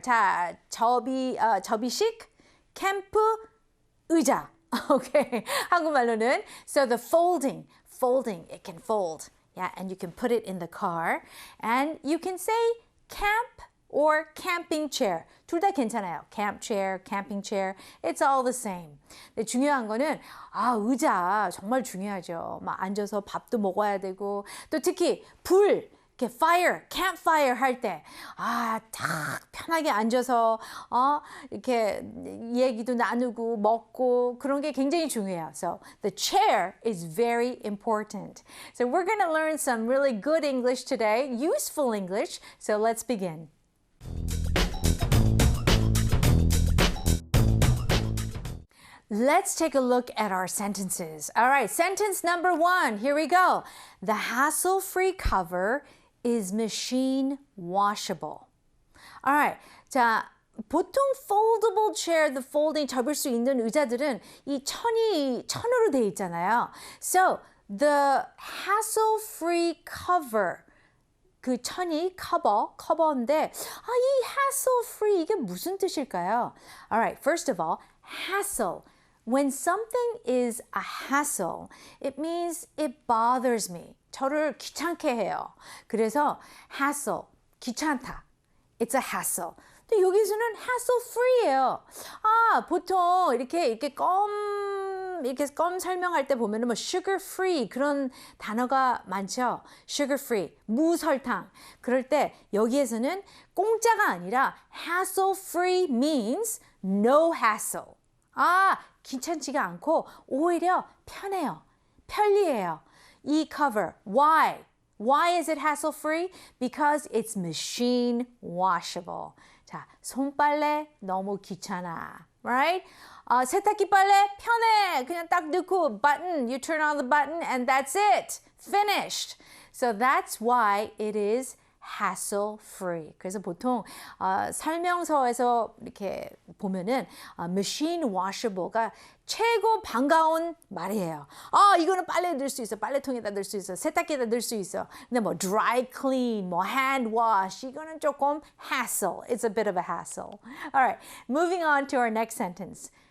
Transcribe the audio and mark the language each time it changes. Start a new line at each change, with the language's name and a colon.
Korean: 자, 접이식 캠프 의자.
English: Okay,
Korean: 한국말로는
English: so the folding, it can fold. Yeah, and you can put it in the car. And you can say camp or camping chair.
Korean: 둘 다 괜찮아요.
English: Camp chair, camping chair. It's all the same.
Korean: 근데 중요한 거는 의자 정말 중요하죠. 막 앉아서 밥도 먹어야 되고 또 특히 불 이렇게 campfire 할 때, 딱 편하게 앉아서, 이렇게 얘기도 나누고 먹고 그런 게 굉장히 중요해요.
English: So the chair is very important. So we're going to learn some really good English today, useful English. So let's begin. Let's take a look at our sentences. All right, sentence number 1. Here we go. The hassle-free cover is machine washable. All right.
Korean: 자, 보통
English: foldable chair, the folding
Korean: 접을 수 있는 의자들은 이 천으로 돼 있잖아요.
English: So, the hassle-free cover.
Korean: 그 천이 커버인데 이 hassle-free 이게 무슨 뜻일까요?
English: All right. First of all, hassle. When something is a hassle, it means it bothers me.
Korean: 저를 귀찮게 해요. 그래서
English: hassle,
Korean: 귀찮다.
English: It's a hassle.
Korean: 근데 여기서는 hassle-free예요. 보통 이렇게 껌 설명할 때 보면은 뭐 sugar-free 그런 단어가 많죠. sugar-free, 무설탕. 그럴 때 여기에서는 공짜가 아니라
English: hassle-free means no hassle.
Korean: 귀찮지가 않고 오히려 편해요. 편리해요. 이 cover, why?
English: Why is it hassle-free? Because it's machine washable.
Korean: 자, 손빨래 너무 귀찮아. Right? 세탁기 빨래 편해. 그냥 딱 넣고
English: button, you turn on the button and that's it. Finished. So that's why it is hassle-free.
Korean: 그래서 보통 설명서에서 이렇게 보면은 machine washable가 최고 반가운 말이에요. 이거는 빨래에 넣을 수 있어. 빨래통에다 넣을 수 있어. 세탁기에다 넣을 수 있어. 근데 뭐 dry clean, 뭐 hand wash 이거는 조금 hassle.
English: It's a bit of a hassle. All right, moving on to our next sentence.